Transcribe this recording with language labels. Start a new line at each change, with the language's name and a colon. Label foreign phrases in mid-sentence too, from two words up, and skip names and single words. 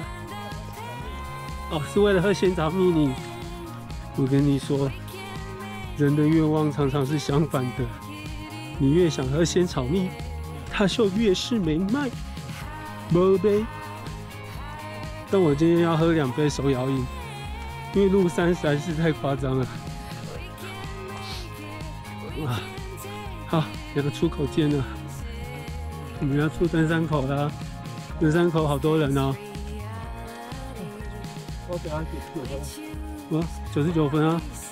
Chinese: 哦，是為了喝仙草蜜你。我跟你說，人的願望常常是相反的，你越想喝仙草蜜，它就越是沒賣。沒杯。但我今天要喝2杯手摇飲，因為入山實在是太誇張了。哇，好，有個出口見了，我們要出登山口啦。登山口好多人哦。我等下99分。哇，99分啊！